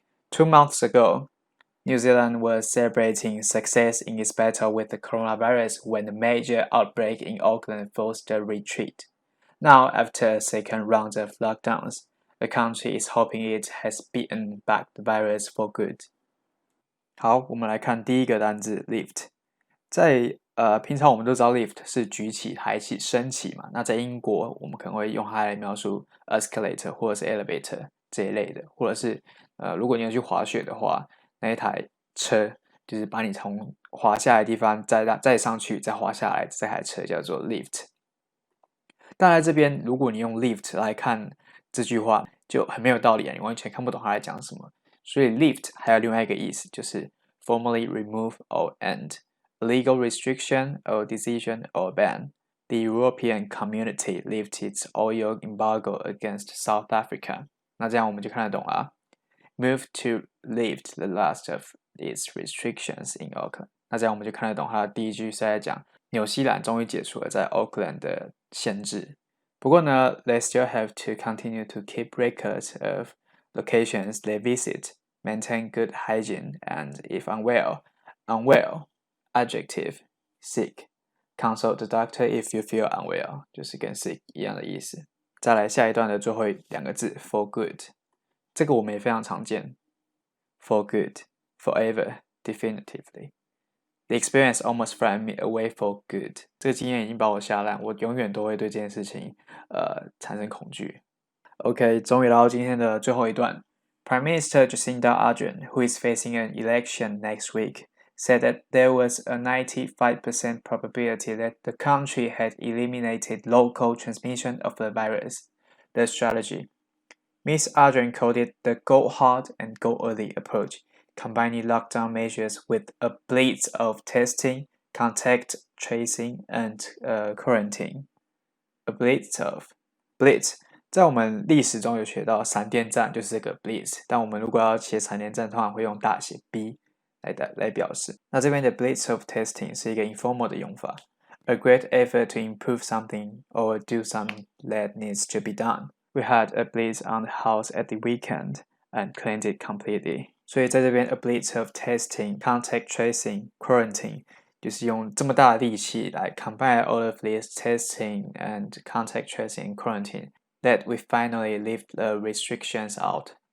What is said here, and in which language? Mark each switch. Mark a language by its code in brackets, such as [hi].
[en] 2 months ago, New Zealand was celebrating success in its battle with the coronavirus when the major outbreak in Auckland forced a retreat. Now, after a second round of lockdowns, the country is hoping it has beaten back the virus for good. [zh] 好，我们来看第一个单字 lift。在平常我们都知道 lift 是举起、抬起、升起嘛。那在英国，我们可能会用它来描述 escalator 或者是 elevator 这一类的，或者是如果你要去滑雪的话，那一台车就是把你从滑下来的地方再上去，再滑下来，这台车叫做 lift。但在这边，如果你用 lift 来看这句话，就很没有道理啊，你完全看不懂它在讲什么。所以 lift 还有另外一个意思，就是 [en] formally remove or end。A legal restriction or decision or ban. The European Community lifted its oil embargo against South Africa. [zh] 那这样我们就看得懂了。 [en] Move to lift the last of its restrictions in Auckland. [zh] 那这样我们就看得懂它的第一句是在讲纽西兰终于解除了在 Auckland 的限制。不过呢 [en] they still have to continue to keep records of locations they visit, maintain good hygiene, and if unwell, Adjective, sick. Consult the doctor if you feel unwell. [zh] 就是跟 sick 一样的意思。再来下一段的最后2个字 for good。这个我们也非常常见。 [en] For good, forever, definitively. The experience almost frightened me away for good. [zh] 这个经验已经把我吓烂，我永远都会对这件事情产生恐惧。 OK， 终于来到今天的最后一段。 [en] Prime Minister Jacinda Ardern, who is facing an election next week, said that there was a 95% probability that the country had eliminated local transmission of the virus. The strategy. Ms. Ardern called it the go hard and go early approach, combining lockdown measures with a blitz of testing, contact tracing, and quarantine. [zh] a blitz of。blitz 在我们历史中有学到闪电战就是这个 blitz， 但我们如果要写闪电战，通常会用大写 B 来表示。那这边的 blitz of testing 是一个 informal 的用法。 [en] A great effort to improve something or do something that needs to be done. We had a blitz on the house at the weekend and cleaned it completely. [zh] 所以在这边 [en] a blitz of testing, contact tracing, quarantine [zh] 就是用这么大的力气来 [en] combine all of these testing and contact tracing and quarantine that we finally lift the restrictions out.